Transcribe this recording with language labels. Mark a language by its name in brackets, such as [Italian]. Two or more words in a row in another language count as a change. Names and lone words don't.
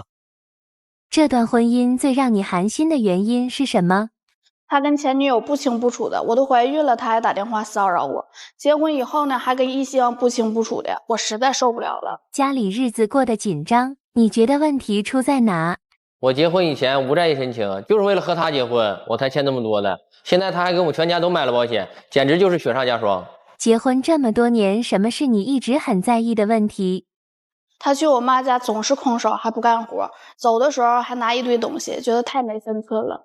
[Chinese] 這段婚姻最讓你寒心的原因是什麼？他跟前女友不清不楚的，我都懷孕了，他還打電話騷擾我。結婚以後呢，還跟異性不清不楚的，我實在受不了了。家裡日子過得緊張，你覺得問題出在哪？我結婚以前無債一身輕，就是為了和他結婚，我才欠這麼多的。現在他還給我們全家都買了保險，簡直就是雪上加霜。結婚這麼多年，什麼是你一直很在意的問題？他去我媽家總是空手，還不幹活，走的時候還拿一堆東西，覺得太沒分寸了。